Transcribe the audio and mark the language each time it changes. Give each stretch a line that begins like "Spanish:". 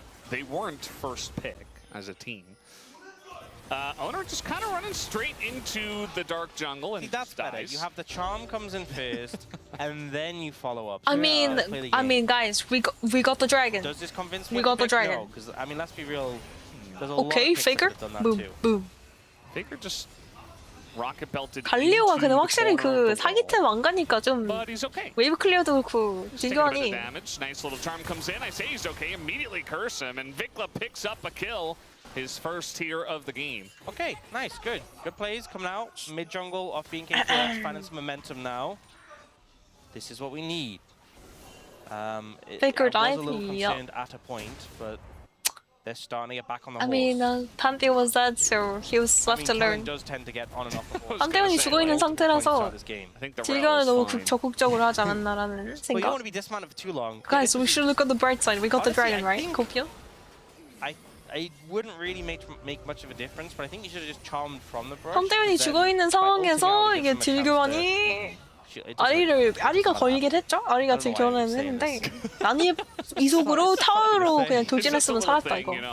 English: They weren't first pick as a team. Owner just kind of running straight into the dark jungle and that's better. You have the charm comes in first, and then you follow up. So I mean, guys, we got the dragon. Does this convince me? We got the dragon. Because I mean, let's be real. Okay, Faker. Boom, boom. Faker just rocket belted.
Korean: 갈리오가 근데 확실히 그 사기템 안 가니까 좀 웨이브 클리어도 그렇고 딜교환이.
English: Nice little charm comes in. I say he's okay. Immediately curse him, and Vikla picks up a kill. His first tier of the game. Okay, nice, good. Good plays coming out. Mid jungle off being KPX, finding some momentum now. This is what we need. Faker I was a little concerned at a point, but they're starting to get back on the horse. I mean, Pantheon was dead, so he was left to learn. does tend to get on and off the horse.
Korean: 판테온이 죽어 있는 상태라서 딜교환을 너무 적극적으로 하지 않았나라는
English: Well, you don't
Korean: 생각.
English: want to be dismounted for too long. Guys, we should look at the bright side. We got the dragon, right? Copium? I wouldn't really make much of a difference, but I think you should have just charmed from the brush.
Korean: 판테온이 죽어 있는 상황에서 이게 딜교환이 아리가 걸리긴 했죠? 아리가 딜교환을 했는데 아니 이속으로 타워로 그냥 돌진했으면 살았다 이거.